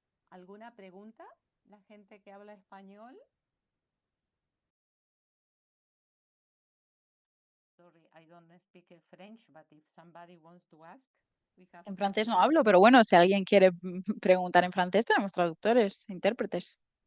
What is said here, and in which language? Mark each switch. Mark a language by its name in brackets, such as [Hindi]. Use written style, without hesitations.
[Spanish] ¿Alguna pregunta? La gente que habla español. [English] Sorry, I don't speak French, but if somebody wants to ask, we have [Spanish] En francés no hablo, pero bueno, si alguien quiere preguntar en francés, tenemos traductores, intérpretes.